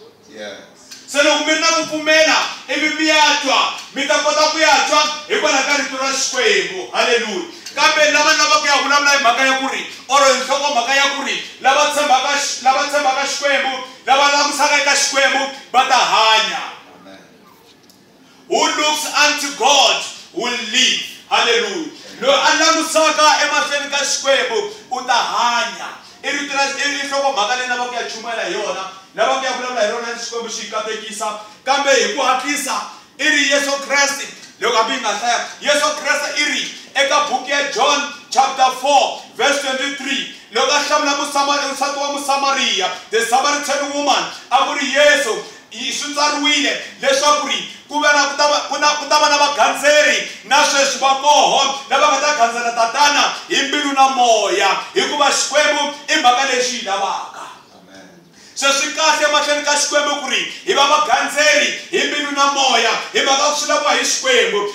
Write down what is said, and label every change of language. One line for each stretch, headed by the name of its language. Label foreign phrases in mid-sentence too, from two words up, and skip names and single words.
Tsonga: Se loko mi ri na ku pfumela ivi mi ya twa mi ta kota ku ya twa hikwalaho ka rito ra Xikwembu. Haleluya. Kambe lava lavaka ya vulavula hi mhaka ya ku ri or hi nhlokomhaka ya ku ri lava tshembaka Xikwembu lava langutisaka eka Xikwembu va ta hanya.
English: Who looks unto God will live.
Tsonga: Hallelujah. Loyi a langutisaka emahlweni ka Xikwembu u ta hanya. I rito ra nhlokomhaka leyi lavaka ya chumela hi yona lavaka ya vulavula hi rona Xikwembu xi katekisa kambe hi ku hatlisa i ri Yesu Kreste loko hambi hi nga hlaya Yesu Kreste i ri eka buku ya John
English: chapter 4 verse 23
Tsonga: loko a hlamula nsati wa Musamariya,
English: the Samaritan woman,
Tsonga: a ku ri Yesu swi tsariwile leswaku ri ku ta va na vagandzeri na sweswi va koho lava nga ta gandzela tatana hi mbilu na moya hikuva Xikwembu i mhaka lexi hi lavaka. Se swi kahle emahlweni ka Xikwembu ku ri hi va vagandzeri hi mbilu na moya hi mhaka swi laviwa hi Xikwembu.